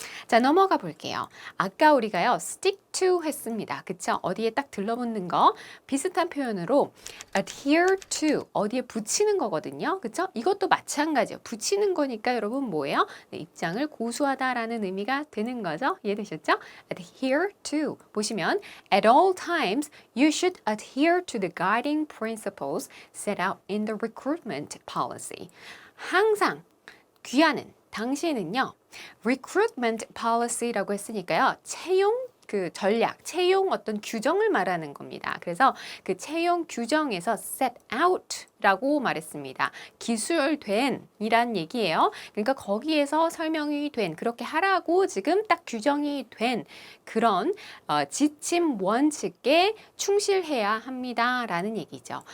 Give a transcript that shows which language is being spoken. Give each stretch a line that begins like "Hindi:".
Korean: 자, 넘어가 볼게요. 아까 우리가요, stick to 했습니다. 그쵸? 어디에 딱 들러붙는 거. 비슷한 표현으로 adhere to, 어디에 붙이는 거거든요. 그쵸? 이것도 마찬가지예요. 붙이는 거니까 여러분 뭐예요? 네, 입장을 고수하다라는 의미가 되는 거죠. 이해되셨죠? adhere to. 보시면
English: at all times, you should adhere to the guiding principles set out in the recruitment policy.
Korean: 항상 귀하는 당신은요, recruitment policy라고 했으니까요, 채용 그 전략, 채용 어떤 규정을 말하는 겁니다. 그래서 그 채용 규정에서 set out라고 말했습니다. 기술된 이란 얘기예요. 그러니까 거기에서 설명이 된, 그렇게 하라고 지금 딱 규정이 된 그런 지침 원칙에 충실해야 합니다. 라는 얘기죠.